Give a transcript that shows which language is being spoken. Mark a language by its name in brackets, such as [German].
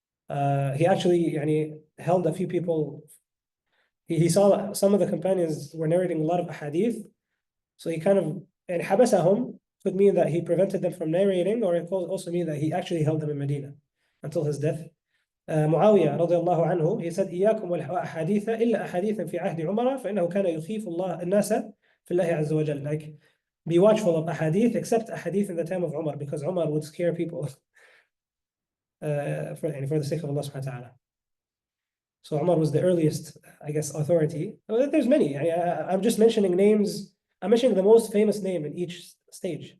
[English] He actually held a few people. He saw some of the companions were narrating a lot of hadith. So he kind of, and حبسهم could mean that he prevented them from narrating, or it could also mean that he actually held them in Medina until his death. [Arabic] Muawiyah radiallahu anhu, [English] he said, [Arabic] إياكم والأحاديث إلا أحاديثا في عهد عمر فإنه كان يخيف الله الناس في الله عز وجل. [English] Like, be watchful of ahadith, except ahadith in the time of Umar, because Umar would scare people for the sake of Allah subhanahu wa ta'ala. So Umar was the earliest, I guess, authority. There's many. I'm just mentioning names. I'm mentioning the most famous name in each stage.